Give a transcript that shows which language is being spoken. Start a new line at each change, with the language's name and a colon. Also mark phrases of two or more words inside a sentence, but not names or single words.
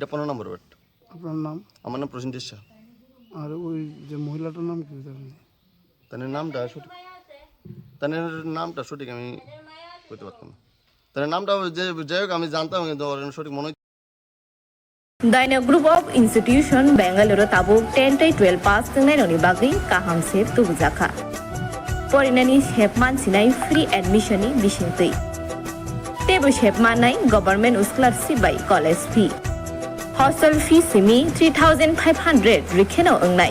Bangla: এটা 15 নম্বর ওয়ার্ড। আপনার নাম? আমার নাম প্রসেনজিৎ শাহ। আর ওই যে মহিলাটার নাম কি? তাদের নামটা সঠিক আমি বলতে পারতাম না। তাদের নামটা যে যাই হোক আমি জানতাম, কিন্তু সঠিক মনে
Kok Borok: Daina Group of Institution Bangalore Tabuk 10-12 pass ngenoni bagi kaham sep tubujaka. Porinani hepman sinai
English: free admission
Kok Borok: ni bisintui. Tebu hepman nai
English: government scholarship by college fee. Hostel fee
Kok Borok: simi 3,500 rikheno engnai.